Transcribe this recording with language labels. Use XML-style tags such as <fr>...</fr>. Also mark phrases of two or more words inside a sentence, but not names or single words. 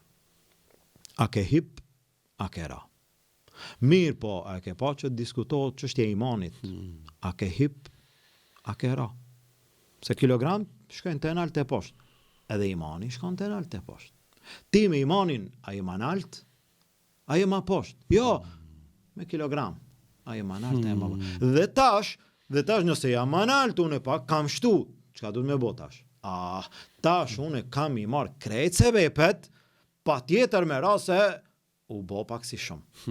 <sq>A ke hip, a ke ra? Mirë po, a ke pa që diskutohet çështja e imanit? A ke hip, a ke ra? Se kilogram shkojnë të nalt e poshtë, edhe imani shkon të nalt e poshtë. Ti me imanin, a je ma nalt, a je ma poshtë? Jo, me kilogram, a je ma nalt, a je ma poshtë. Dhe tash nëse jam ma nalt, unë pak kam shtu, çka du të me bo tash? Tash unë kam i marrë krejt se vepet, pa tjetër me ra se u bo pak si shumë.</sq>